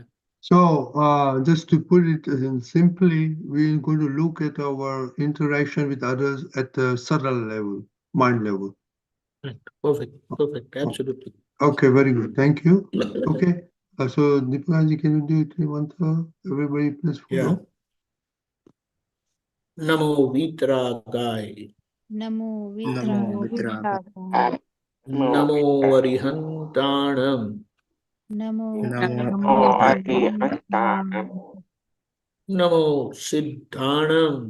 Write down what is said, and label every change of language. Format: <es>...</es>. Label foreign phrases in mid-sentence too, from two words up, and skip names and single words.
<en>So, just to put it in simply, we're going to look at our interaction with others at the subtle level, mind level. Right. Perfect, absolutely. Okay, very good. Thank you. Okay. So, Deepakanandji, can you do it in one thought? Everybody, please follow.</en> <pra>णमो वीतरागाय. Namo Namo Vitraya. Vitraya. णमो अरिहंताणं. Namo Namo Arihantanam. णमो सिद्धाणं.</pra>